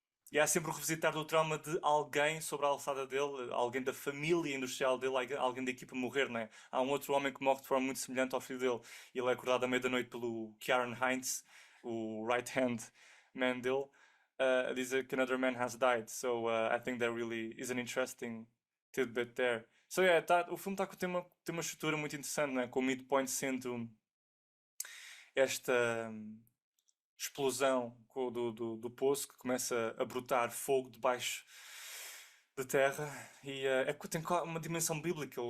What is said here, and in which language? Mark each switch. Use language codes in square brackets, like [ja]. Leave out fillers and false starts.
[pt] E há sempre o revisitar do trauma de alguém sobre a alçada dele, alguém da família industrial dele, alguém da equipa morrer, não é? Há um outro homem que morre de forma muito semelhante ao filho dele. E ele é acordado à meia-da-noite pelo Kieran Hines, o right-hand man dele, a dizer que [en] another man has died. So I think that really is an interesting tidbit there. [pt] So yeah, o filme tem uma estrutura muito interessante, não é? Com o midpoint sendo esta explosão do poço que começa a brotar fogo debaixo da terra e tem uma dimensão bíblica.